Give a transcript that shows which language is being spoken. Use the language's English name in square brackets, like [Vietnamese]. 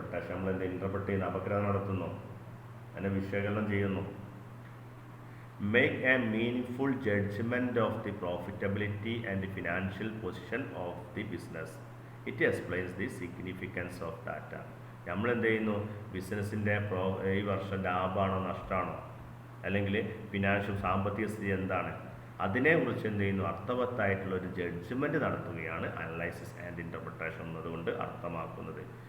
[Malayalam] നമ്മൾ എന്ത് ഇൻ്റർപ്രിറ്റ് ചെയ്യുന്നു, അപഗ്രഥനം നടത്തുന്നു, അതിനെ വിശകലനം ചെയ്യുന്നു. [English] Make a meaningful judgment of the profitability and the financial position of the business. It explains the significance of data. [Malayalam] നമ്മൾ എന്ത് ചെയ്യുന്നു, ബിസിനസ്സിൻ്റെ ഈ വർഷം ലാഭമാണോ നഷ്ടമാണോ, അല്ലെങ്കിൽ ഫിനാൻഷ്യൽ സാമ്പത്തിക സ്ഥിതി എന്താണ്, അതിനെക്കുറിച്ച് എന്ത് ചെയ്യുന്നു, അർത്ഥവത്തായിട്ടുള്ള ഒരു ജഡ്ജ്മെൻറ്റ് നടത്തുകയാണ് അനലൈസിസ് ആൻഡ് ഇൻ്റർപ്രിട്ടേഷൻ എന്നതുകൊണ്ട് അർത്ഥമാക്കുന്നത്.